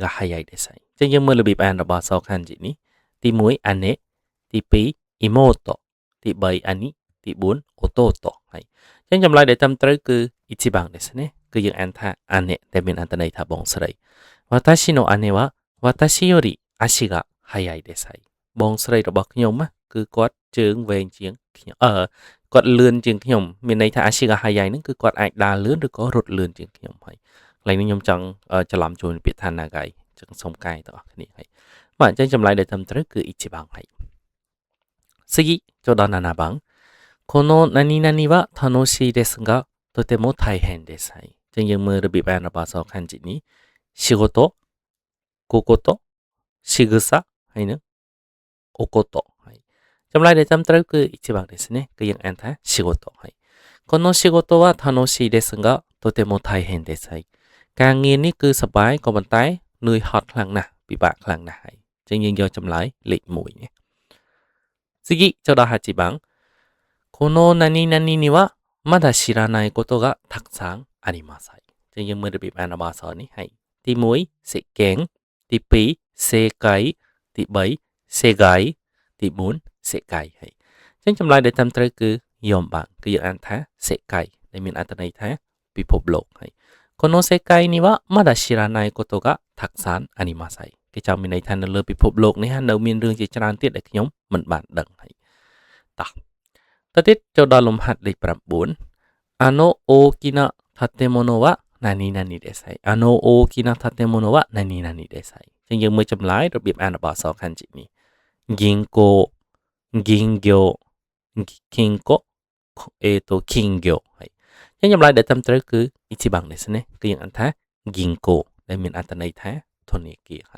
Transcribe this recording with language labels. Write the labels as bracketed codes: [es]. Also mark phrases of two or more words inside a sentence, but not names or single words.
[ja] 速いです [km] ហើយចឹងយើងមើលរបៀបអានរបស់អក្សរ漢字នេះទី1姉ទី2妹ទី3兄ទី4弟ហើយចឹងចម្លើយដែលត្រឹមត្រូវ គឺ [ja] 1番ですね [km] គឺយើងអានថា姉ដែលមានអត្ថន័យថាបងស្រី [ja] 私の姉は私より足が速いです [km] ហើយបងស្រីរបស់ខ្ញុំគឺគាត់ជើងវែងជាងខ្ញុំគាត់លឿនជាងខ្ញុំមានន័យថា [ja] 足が速い [km] ហ្នឹងគឺគាត់អាចដើរលឿនឬក៏រត់លឿនជាងខ្ញុំហើយកន្លែងនេះខ្ញុំចង់ច្រឡំជាមួយពាក្យថា nagai ចឹងសូមកែទាំងអស់គ្នាហើយបាទអញ្ចឹងចម្លើយដែលត្រឹមត្រូវគឺ1番ហើយ次ចូលដល់ [ja] 7番この何々は楽しいですがとても大変です [km] ហើយអញ្ចឹងយើងមើលរបៀបអានរបស់អក្សរ漢字នេះ [ja] 仕事ここと仕草 [km] ហើយនឹង [ja] おことはい [km] ចម្លើយដែលត្រឹមត្រូវគឺ [ja] 1 番ですね [km] គឺយើងអានថា仕事ហើយ [ja] この仕事は楽しいですがとても大変です [km] ហើយការងារនេះគឺសប្បាយក៏ប៉ុន្តែនឿយហត់ខ្លាំងណាស់ពិបាកខ្លាំងណាស់ហើយអញ្ចឹងយើងយកចម្លើយលេខ1នេះ次ចូលដល់ [ja] 8 番この何々にはまだ知らないことがたくさんあります [km] ហើយអញ្ចឹងយើងមើលរបៀបអានរបស់អក្សរនេះហើយទី1សេកេងទី2សេកៃទី3សេកៃទី4សេកៃហើយអញ្ចឹងចម្លើយដែលត្រឹមត្រូវគឺ4番គឺយើងអានថា សេកៃដែលមានអត្ថន័យថាពិភពលោកហើយ [ja] この世界にはまだ知らないことがたくさん [km] ありますហើយគេចង់មានន័យថានៅលើពិភពលោកនេះនៅមានរឿងជាច្រើនទៀតដែលខ្ញុំ មិនបានដឹងហើយតោះទៅទៀតចូលដល់លំហាត់លេខ [ja] 9あの大きな建物は何々です [km] ហើយ [ja] あの大きな建物は何々です [km] ហើយអញ្ចឹងយើងមើលចម្លើយរបៀបអានរបស់អក្សរ漢字នេះ [ja] 銀行銀行金庫金魚 [km] ហើយអញ្ចឹងចម្លើយដែលត្រឹមត្រូវគឺ [ja] 1番ですね [km] គឺយើងអានថា銀行ដែលមានអត្ថន័យថាធនាគារហើយ